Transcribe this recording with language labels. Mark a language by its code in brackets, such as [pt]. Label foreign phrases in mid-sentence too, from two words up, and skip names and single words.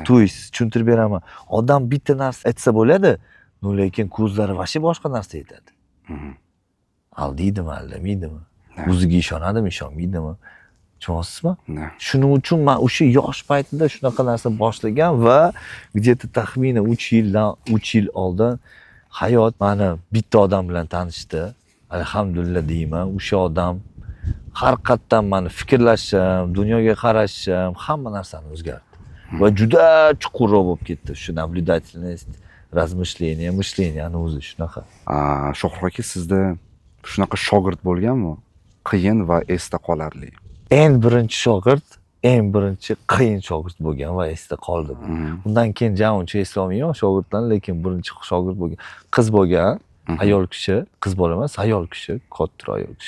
[uz] Siz tushuntirib beraman. Odam bitta narsa aytsa bo'ladi, lekin ko'zlari vashi boshqa narsa aytadi. Aldaydimi, aldamaydimi? O'ziga ishonadimi, ishonmaydimi? Tushunasizmi? Shuning uchun men o'sha yosh paytida shunaqa narsa boshlagan va где-то taxminan 3 yil oldin hayot meni bitta odam bilan tanishdi. Alhamdulillah deyman. O'sha odam haqiqatan meni fikrlashim, dunyoga qarashim, hamma narsani o'zgartirdi. Va juda chuqurroq bo'lib ketdi. [ru] Shu naблюдательность, размышление, [uz] мышленияni o'zi shunaqa. Shohruh aka, sizda shunaqa shogird bo'lganmi? Qiyin va esda qolarli. Eng birinchi qiyin shogird bo'lgan va esda qoldi. Undan keyin uncha eslolmayman shogirdlarni, lekin birinchi shogird bo'lgan qiz bo'lgan, ayol kishi, qiz bola emas, ayol kishi, katta ayol kishi.